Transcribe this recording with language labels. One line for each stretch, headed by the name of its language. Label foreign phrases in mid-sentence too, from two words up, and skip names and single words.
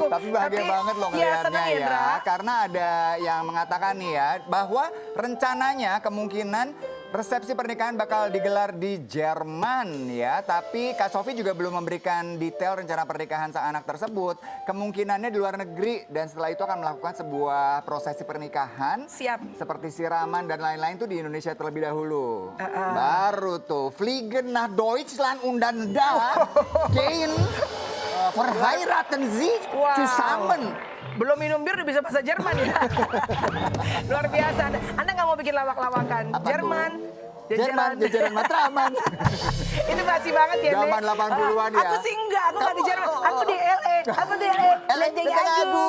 Indonesian: Tapi bahagia banget loh ngeliatnya ya. Karena ada yang mengatakan nih ya, bahwa rencananya kemungkinan resepsi pernikahan bakal digelar di Jerman ya. Tapi Kak Sofi juga belum memberikan detail rencana pernikahan sang anak tersebut. Kemungkinannya di luar negeri dan setelah itu akan melakukan sebuah prosesi pernikahan. Seperti siraman dan lain-lain tuh di Indonesia terlebih dahulu. Baru tuh
German: Fliegen nach Deutschland und dann da gehen verheiraten sie zusammen.
Indonesian: Belum minum bir udah bisa bahasa Jerman ya. Luar biasa. Anda nggak mau bikin lawak-lawakan. Jerman. Jajaran Matraman. Itu basi banget ya, zaman 80-an ya. Aku sih enggak, aku nggak di Jerman. Aku di LA. Aku di LA. Aduh.